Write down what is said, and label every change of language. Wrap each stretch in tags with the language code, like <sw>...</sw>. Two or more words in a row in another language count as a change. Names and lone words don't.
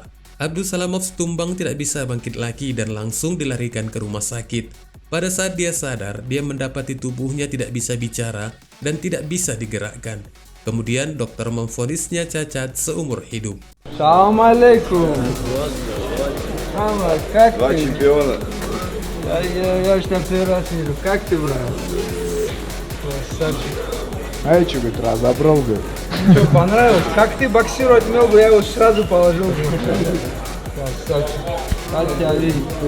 <id>Abdusalamov tumbang tidak bisa bangkit lagi dan langsung dilarikan ke rumah sakit. Pada saat dia sadar, dia mendapati tubuhnya tidak bisa bicara dan tidak bisa digerakkan. Kemudian dokter memvonisnya cacat seumur hidup.</id> <ru>Assalamualaikum. Мама, как Два ты? чемпиона. Я же там первый раз вижу. Как ты, брат? Красавчик. А я что, говорит, разобрал, говорит. Что, понравилось? Как ты боксировать умел бы, я его сразу положил бы. Красавчик. Рад тебя видеть.</ru>